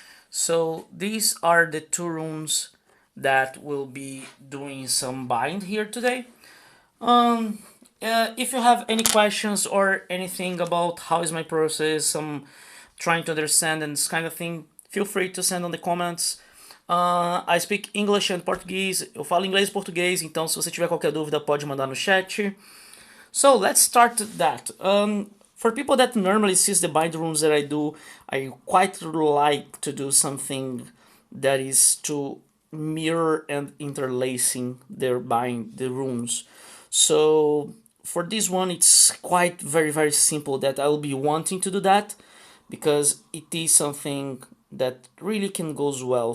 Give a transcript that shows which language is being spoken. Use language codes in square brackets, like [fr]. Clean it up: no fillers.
[en] So these are the two runes that will be doing some bind here today. Um, if you have any questions or anything about how is my process, some trying to understand and this kind of thing, feel free to send on the comments. I speak English and Portuguese. [pt] Eu falo inglês e português, então se você tiver qualquer dúvida pode mandar no chat. [en] So let's start that. For people that normally sees the bind runes that I do, I quite like to do something that is to mirror and interlacing their bind the runes. So for this one, it's quite very simple that I will be wanting to do that because it is something that really can goes well.